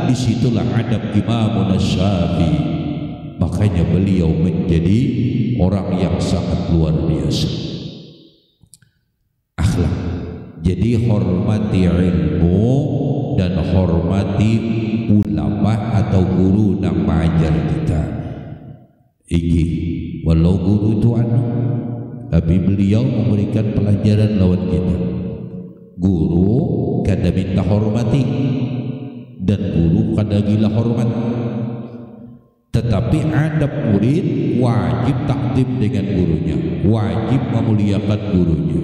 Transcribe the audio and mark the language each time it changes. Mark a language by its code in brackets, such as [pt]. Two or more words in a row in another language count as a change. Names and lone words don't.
[id] Disitulah adab Imam Syafi'i. Makanya beliau menjadi orang yang sangat luar biasa akhlak. Jadi hormati ilmu dan hormati ulama atau guru yang mengajar kita. [bjn] Iki walau guru itu anu, tapi beliau memberikan pelajaran lawan kita. Guru kada minta hormati dan guru kada gila hormat. [id] Tetapi adab murid wajib takdim dengan gurunya, wajib memuliakan gurunya.